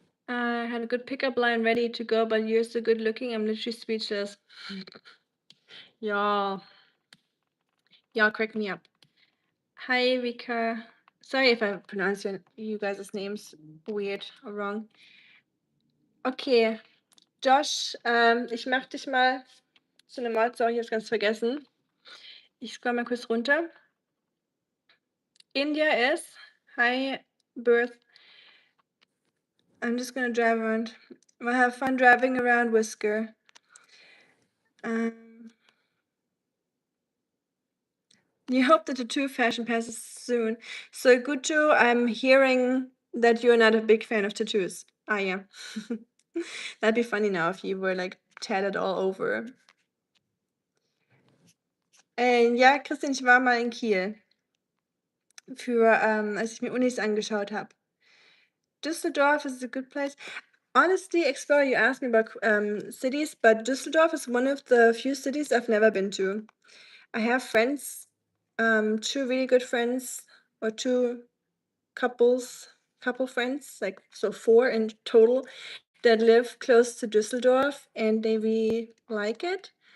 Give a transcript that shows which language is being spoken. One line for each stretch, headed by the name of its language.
English: I had a good pickup line ready to go, but you're so good looking, I'm literally speechless. Y'all. Y'all crack me up. Hi, Vika. Sorry if I pronounce you guys' names weird or wrong.
German: Okay, Josh, ich mach dich mal zu einem Mod. Sorry, ich hab's ganz vergessen. Ich scroll mal kurz runter.
English: India is. Hi, Birth. I'm just gonna drive around. We'll have fun driving around Whisker. You hope the tattoo fashion passes soon. So, Gujo, I'm hearing that you're not a big fan of tattoos. Ah, yeah. That'd be funny now if you were like tatted all over.
German: Ja, Christian, ich war mal in Kiel. Als ich mir Unis angeschaut habe.
English: Düsseldorf is a good place. Honestly, Explorer, you asked me about cities, but Düsseldorf is one of the few cities I've never been to. I have friends, two really good friends, or two couple friends, like so 4 in total, that live close to Düsseldorf, and they really like it.